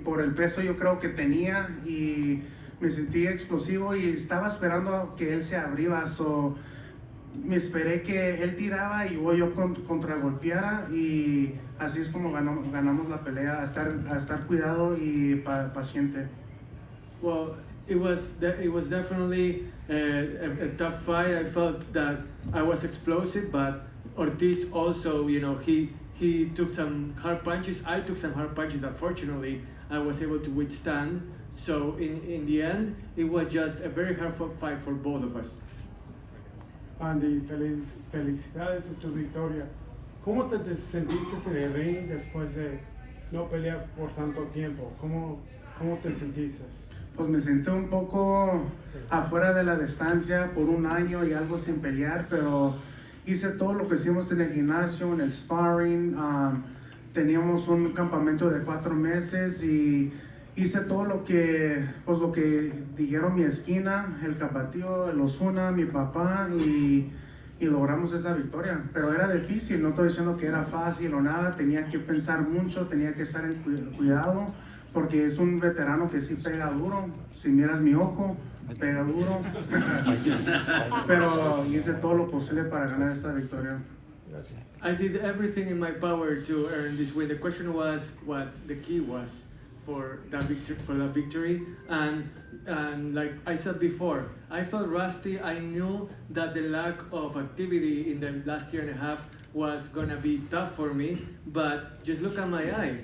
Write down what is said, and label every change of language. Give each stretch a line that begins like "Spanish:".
Spanish: Por el peso yo creo que tenía y me sentí explosivo y estaba esperando que él se abriera. Me esperé que él tiraba y yo contragolpeara y así es como ganamos la pelea, a estar cuidado y paciente.
English: Well, it was definitely a tough fight. I felt that I was explosive, but Ortiz also, he took some hard punches. I took some hard punches that fortunately I was able to withstand. So in the end, it was just a very hard fight for both of us.
Spanish: Andy, felicidades en tu victoria. ¿Cómo te sentiste en el ring después de no pelear por tanto tiempo? ¿Cómo te sentiste? Pues me sentí un poco afuera de la distancia por un año y algo sin pelear, pero hice todo lo que hicimos en el gimnasio, en el sparring. Teníamos un campamento de 4 meses y hice todo lo que dijeron mi esquina, el Capatío, el Osuna, mi papá y logramos esa victoria. Pero era difícil, no estoy diciendo que era fácil o nada, tenía que pensar mucho, tenía que estar en cuidado porque es un veterano que sí pega duro. Si miras mi ojo, pega duro. Pero hice todo lo posible para ganar esta victoria.
English: I did everything in my power to earn this win. The question was what the key was for that victory, and like I said before, I felt rusty. I knew that the lack of activity in the last year and a half was gonna be tough for me, but just look at my eye.